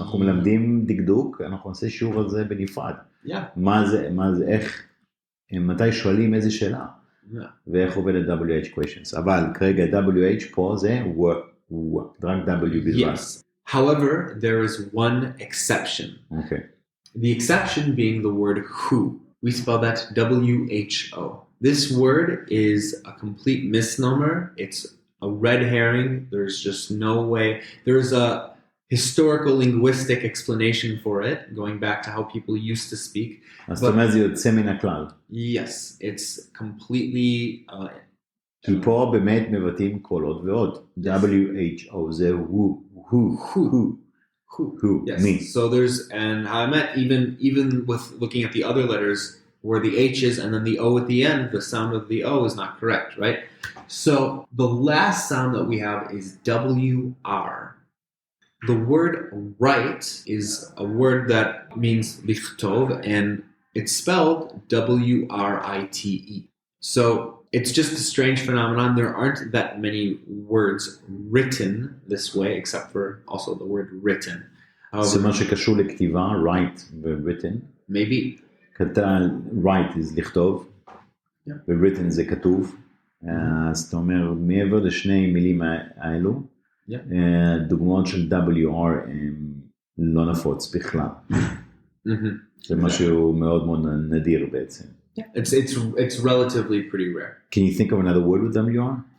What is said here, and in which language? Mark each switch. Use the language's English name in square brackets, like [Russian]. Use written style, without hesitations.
[Hebrew] אנחנו מלמדים דקדוק, אנחנו נעשה שיעור על זה בנפרד. [English] Yeah. [Hebrew] מה זה, איך, מתי שואלים איזה שאלה. [English] Yeah. [Hebrew] ואיך עובד ה-WH questions. אבל כרגע WH פה זה רק W בלבד. [English] Yes. However, there is one exception. Okay. The exception being the word who. We spell that W-H-O. This word is a complete misnomer. It's a red herring. There's just no way. There's a historical linguistic explanation for it, going back to how people used to speak. [Hebrew] אז זאת אומרת זה יוצא מן הכלל. [English] Yes, it's completely... [Hebrew] כי פה באמת מבטאים קולות ועוד. W-H-O זה who, [English] yes. me. So there's, and I meant even with looking at the other letters where the H is and then the O at the end, the sound of the O is not correct, right? So the last sound that we have is W-R. The word write is a word that means lichtov, and it's spelled W-R-I-T-E. So it's just a strange phenomenon. There aren't that many words written this way, except for also the word written. [Hebrew] זה מה שקשור לכתיבה, write ו-written. [English] Maybe. write is [Hebrew] לכתוב, ו-written זה כתוב. אז אתה אומר, מעבר לשני מילים האלו, דוגמאות של WR הם לא נפוץ בכלל. זה משהו מאוד מאוד נדיר בעצם. [English] It's relatively pretty rare. Can you think of another word with WR?